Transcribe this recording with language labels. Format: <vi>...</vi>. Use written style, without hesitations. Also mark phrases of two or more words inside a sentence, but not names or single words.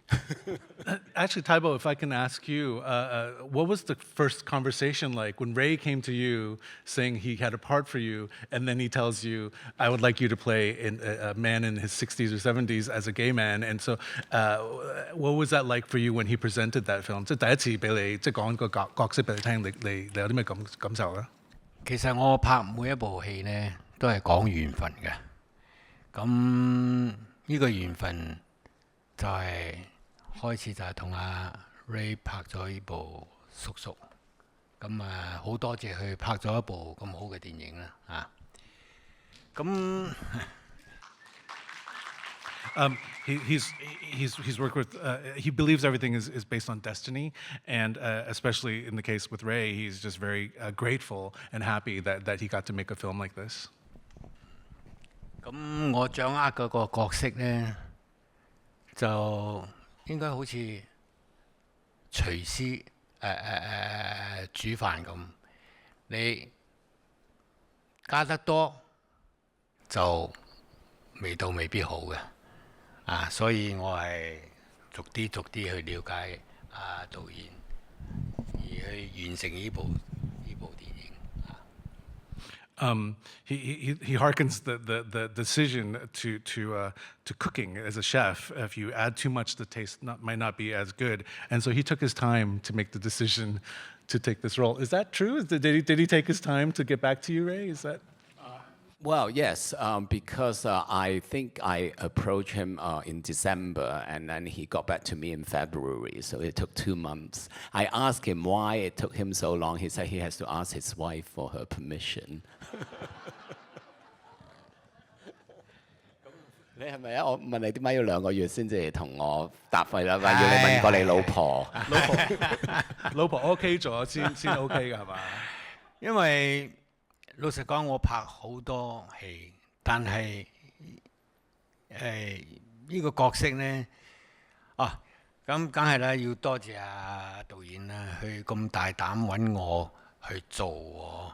<en>Actually, Taibo, if I can ask you, what was the first conversation like when Ray came to you saying he had a part for you, and then he tells you, I would like you to play a man in his 60s or 70s as a gay man. And so what was that like for you when he presented that film?</en> <yue>即係第一次俾你即係講個角色俾你聽，你有啲咩感受咧？其實我拍每一部戲呢，都係講緣分嘅。咁呢個緣分就係開始就係同阿 Ray 拍咗呢部叔叔， 咁好多謝佢拍咗一部咁好嘅電影啦啊！咁</yue> <en>He's worked with, he believes everything is based on destiny, and especially in the case with Ray, he's just very grateful and happy that he got to make a film like this.</en> <yue>咁我掌握嗰個角色呢，就應該好似廚師煮飯咁，你加得多就味道未必好嘅。所以我係逐啲去了解導演，而去完成呢部電影。</yue> <en>He hearkens the decision to cooking as a chef. If you add too much, the taste might not be as good, and so he took his time to make the decision to take this role. Is that true? Did he take his time to get back to you, Ray? Is that? Well, yes, because I think I approached him in December, and then he got back to me in February, so it took 2 months. I asked him why it took him so long. He said he has to ask his wife for her permission.</en> <yue>你係咪啊？我問你點解要2個月先至同我答費啦？話要你問過你老婆。老婆 OK 咗先 OK 㗎係嘛？因為老實講，我拍好多戲，但係呢個角色呢，咁梗係啦，要多謝導演啦，佢咁大膽揾我去做喎。</yue>